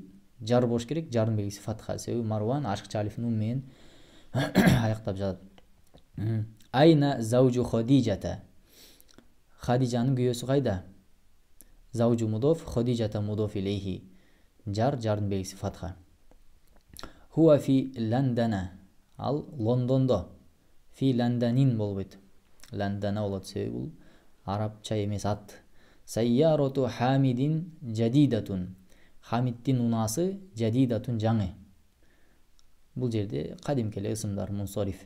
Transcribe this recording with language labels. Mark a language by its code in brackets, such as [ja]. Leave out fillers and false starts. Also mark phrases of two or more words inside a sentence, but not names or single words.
[ky] Жар болуш керек. Жардын белгиси фатха себеби Марван ашыкча алиф нун менен аяктап жатат. [ar] أينَ زوجُ خديجةَ. [ky] Хадижанын күйөөсү кайда? [ar] زوجُ مضافٌ، خديجةَ مضافٌ إليه. [ky] Жардын белгиси фатха. [ar] هو في لندنَ. [ky] Ал Лондондо. [ar] في لندنٍ [ky] болбойт. Лондона болот себеби бул арабча эмес ат. [ar] سيارةُ حميدٍ جديدةٌ. [ky] Хамиддин унасы жадидатун жаңы. Бул жерде кадимки эле ысымдар мунсориф.